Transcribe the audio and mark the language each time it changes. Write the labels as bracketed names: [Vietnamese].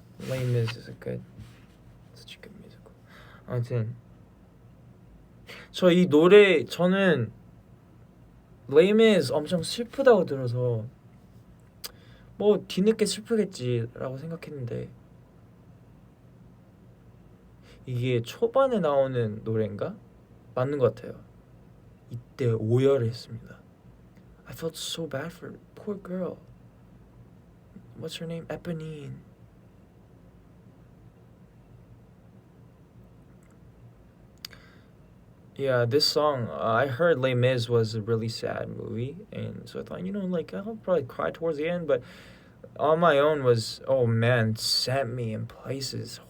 [English] Les Mis is a good, such a good musical. [Korean] 아무튼 저 이 노래 저는 Les Mis 엄청 슬프다고 들어서 뭐 뒤늦게 슬프겠지라고 생각했는데 이게 초반에 나오는 노래인가? 맞는 것 같아요. 이때 오열을 했습니다. [English] I felt so bad for poor girl. What's her name? Eponine. Yeah, this song, I heard Les Mis was a really sad movie, and so I thought, like, I'll probably cry towards the end, but On My Own was, oh man, sent me in places.